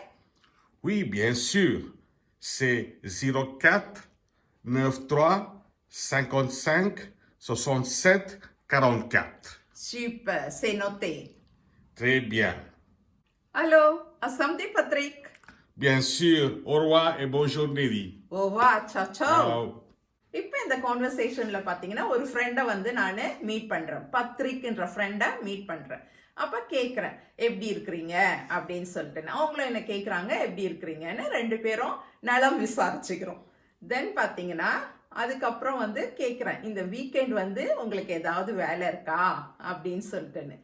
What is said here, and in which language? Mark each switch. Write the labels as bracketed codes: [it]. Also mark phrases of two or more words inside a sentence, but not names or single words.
[fr] Oui, bien sûr. C'est 04 93 55 67 44. Super, c'est noté. Très bien. Allô, à samedi Patrick. Bien sûr. Au revoir et bonne journée. Au revoir, [it] ciao ciao. [fr] Ciao. [ta] இப்போ இந்த கான்வர்சேஷனில் பார்த்தீங்கன்னா ஒரு ஃப்ரெண்டை வந்து நான் மீட் பண்ணுறேன். பத்ரிக்ன்ற ஃப்ரெண்டை மீட் பண்ணுறேன். அப்போ கேட்குறேன் எப்படி இருக்கிறீங்க அப்படின்னு சொல்லிட்டு. அவங்களும் என்ன கேட்குறாங்க எப்படி இருக்கிறீங்கன்னு. ரெண்டு பேரும் நலம் விசாரிச்சுக்கிறோம். தென் பார்த்தீங்கன்னா அதுக்கப்புறம் வந்து கேட்குறேன் இந்த வீக்கெண்ட் வந்து உங்களுக்கு ஏதாவது வேலை இருக்கா அப்படின்னு சொல்லிட்டுன்னு.